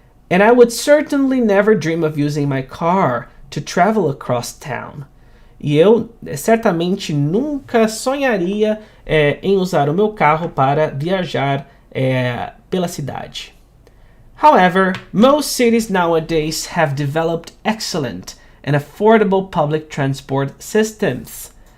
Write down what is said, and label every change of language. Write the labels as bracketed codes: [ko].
[en] And I would certainly never dream of using my car to travel across town. [pt] E eu certamente nunca sonharia em usar o meu carro para viajar pela cidade. [en] However, most cities nowadays have developed excellent and affordable public transport systems.